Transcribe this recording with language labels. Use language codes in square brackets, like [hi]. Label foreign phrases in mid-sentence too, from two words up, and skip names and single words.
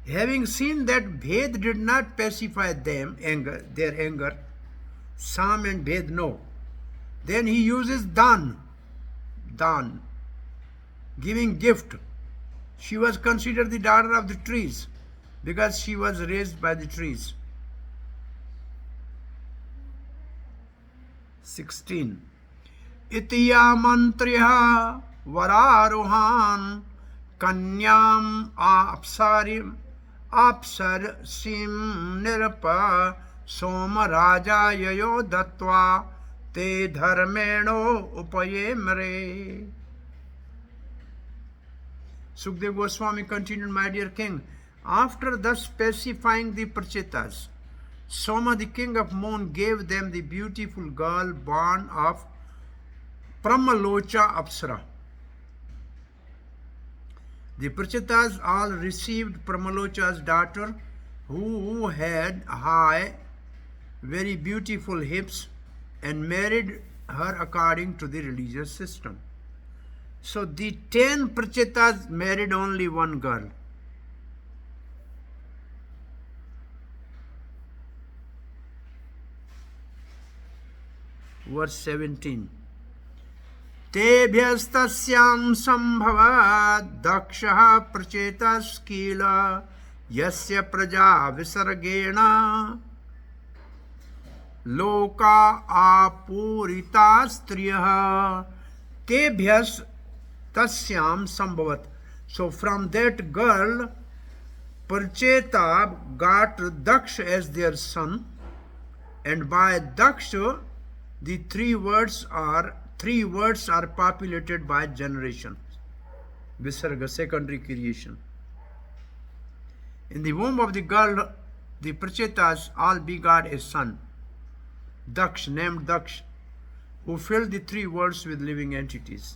[en] Having seen that Bhed did not pacify their anger, Sam and Bhed know. Then he uses dan, giving gift. She was considered the daughter of the trees because she was raised by the trees. 16. [sa] Itiya mantriha vararuhan kanyam apsarsim nirpa soma raja yayo dattva te dharmeno upayemre. [en] Sukdev Goswami continued, my dear king, after thus pacifying the Prachetas, Soma, the king of Mon, gave them the beautiful girl born of Pramalocha Apsara. The Prachetas all received Pramalocha's daughter, who had high, very beautiful hips, and married her according to the religious system. So the 10 Prachetas married only one girl. Verse 17. [sa] Tebhyastasyam sambhava dakshaha prachetas yasya praja visargena loka apurita striyaha tebhyas tasyam sambhavat. [en] So from that girl, Pracheta got Daksha as their son, and by Daksha, the three words are populated by generation. Visarga, secondary creation. In the womb of the girl, the Prachetas all begot a son, Daksh, named Daksh, who filled the three worlds with living entities.